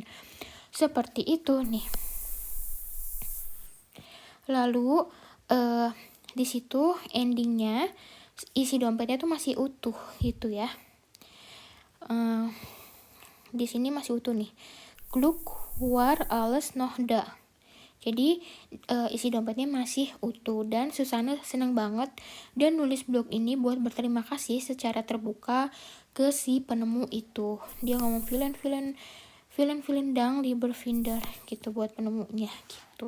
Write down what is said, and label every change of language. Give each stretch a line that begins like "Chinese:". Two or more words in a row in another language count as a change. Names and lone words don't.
Indonesian: Seperti itu nih. Lalu di situ endingnya isi dompetnya tuh masih utuh gitu ya. Di sini masih utuh nih.
German: Gluk war alles noch da.
Indonesian: Jadi isi dompetnya masih utuh dan Susana senang banget dan nulis blog ini buat berterima kasih secara terbuka ke si penemu itu. Dia ngomong
German: vielen Dank lieber Finder
Indonesian: gitu buat penemunya gitu.